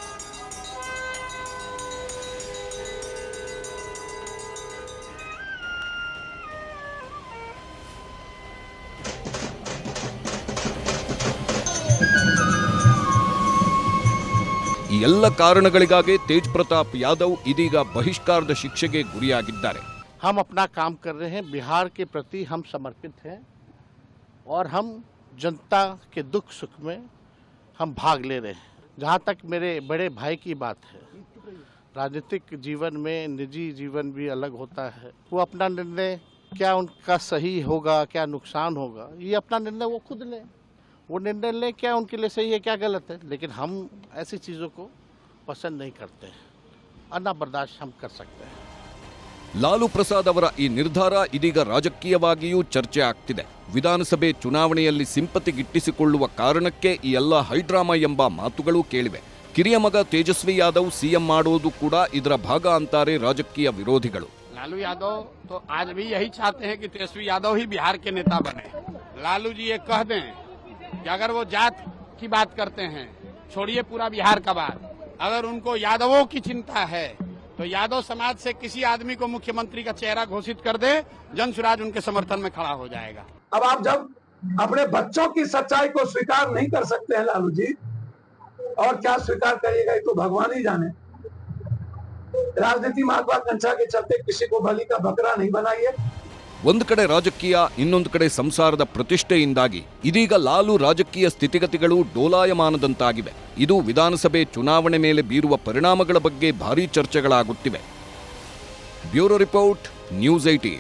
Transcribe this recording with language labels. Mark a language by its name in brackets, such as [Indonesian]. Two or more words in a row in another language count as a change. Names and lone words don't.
[Kannada] ಈ ಎಲ್ಲ ಕಾರಣಗಳಿಗಾಗಿ ತೇಜ್ प्रताप यादव ಇದೀಗ ಬಹಿಷ್ಕಾರದ ಶಿಕ್ಷೆಗೆ ಗುರಿಯಾಗಿದ್ದಾರೆ. [Hindi] हम अपना काम कर रहे हैं, बिहार के प्रति हम समर्पित हैं और हम जनता के दुख सुख में हम भाग ले रहे हैं. जहाँ तक मेरे बड़े भाई की बात है, राजनीतिक जीवन में निजी जीवन भी अलग होता है. वो अपना निर्णय क्या उनका सही होगा, क्या नुकसान होगा, ये अपना निर्णय वो खुद लें. वो निर्णय लें क्या उनके लिए सही है, क्या गलत है. लेकिन हम ऐसी चीज़ों को पसंद नहीं करते हैं, अन्ना बर्दाश्त हम कर सकते हैं. [Kannada] ಲಾಲು ಪ್ರಸಾದ್ ಅವರ ಈ ನಿರ್ಧಾರ ಇದೀಗ ರಾಜಕೀಯವಾಗಿಯೂ ಚರ್ಚೆ ಆಗ್ತಿದೆ. ವಿಧಾನಸಭೆ ಚುನಾವಣೆಯಲ್ಲಿ ಸಿಂಪತಿ ಗಿಟ್ಟಿಸಿಕೊಳ್ಳುವ ಕಾರಣಕ್ಕೆ ಈ ಎಲ್ಲ ಹೈಡ್ರಾಮಾ ಎಂಬ ಮಾತುಗಳು ಕೇಳಿವೆ. ಕಿರಿಯ ಮಗ ತೇಜಸ್ವಿ ಯಾದವ್ ಸಿಎಂ ಮಾಡೋದು ಕೂಡ ಇದರ ಭಾಗ ಅಂತಾರೆ ರಾಜಕೀಯ ವಿರೋಧಿಗಳು. [Hindi] लालू यादव तो आज भी यही चाहते हैं कि तेजस्वी यादव ही बिहार के नेता बने. लालू जी ये कह दें कि अगर वो जात की बात करते हैं, छोड़िए पूरा बिहार का बात, अगर उनको यादवों की चिंता है तो यादव समाज से किसी आदमी को मुख्यमंत्री का चेहरा घोषित कर दे, जन स्वराज उनके समर्थन में खड़ा हो जाएगा. अब आप जब अपने बच्चों की सच्चाई को स्वीकार नहीं कर सकते हैं लालू जी, और क्या स्वीकार करिएगा ये तो भगवान ही जाने. राजनीति महत्वाकांक्षा के चलते किसी को बलि का बकरा नहीं बनाइए. [Kannada] ಒಂದು ಕಡೆ ರಾಜಕೀಯ, ಇನ್ನೊಂದು ಕಡೆ ಸಂಸಾರದ ಪ್ರತಿಷ್ಠೆಯಿಂದಾಗಿ ಇದೀಗ ಲಾಲು ರಾಜಕೀಯ ಸ್ಥಿತಿಗತಿಗಳು ಡೋಲಾಯಮಾನದಂತಾಗಿವೆ. ಇದು ವಿಧಾನಸಭೆ ಚುನಾವಣೆ ಮೇಲೆ ಬೀರುವ ಪರಿಣಾಮಗಳ ಬಗ್ಗೆ ಭಾರೀ ಚರ್ಚೆಗಳಾಗುತ್ತಿವೆ. [English] Bureau Report, News 18.